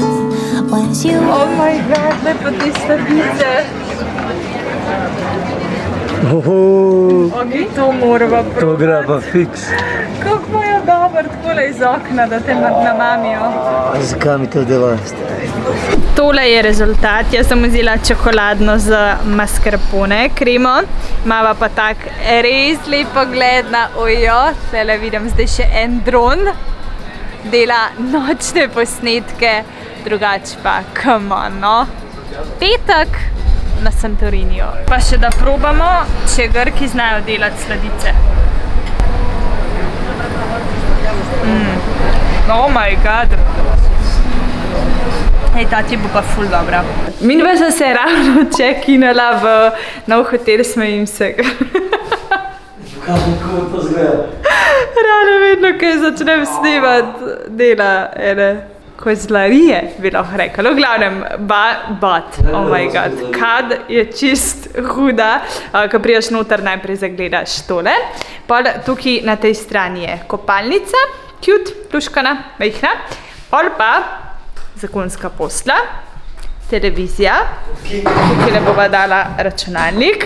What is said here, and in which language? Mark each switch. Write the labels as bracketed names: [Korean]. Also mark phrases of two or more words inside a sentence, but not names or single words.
[English] Once you Oh my god, [Slovenian] lepo te sladice. Ok, to morava To probati. gre pa fiks. Kako pa je dobro takole iz okna, da te namamijo. Zakaj mi to delaš? Tole je rezultat. Jaz sem vzela čokoladno z mascarpone kremo. Mava pa tak res lep pogled na Ojo. Tele vidim zdaj še en dron. Dela nočne posnetke, drugače pa [English] come on, [Slovenian] no. Petek na Santoriniju. Pa še da probamo, če Grki znajo delati sladice. Oh my god. Hej, ta ti bo pa ful dobra. Midva sva se ravno check-inala v nov hotel, smejim se. Kako to zgleda? Rano vedno, kaj začnem snemati, dela ene kozlarije, bi lahko rekla. V glavnem, [English] oh my god, [Slovenian] kad je čist huda. Ko priješ noter, najprej zagledaš tole. Pol tukaj na tej strani je kopalnica, cute, luškana, majhna. Pol pa zakonska posla, televizija, tukaj le bova dala računalnik.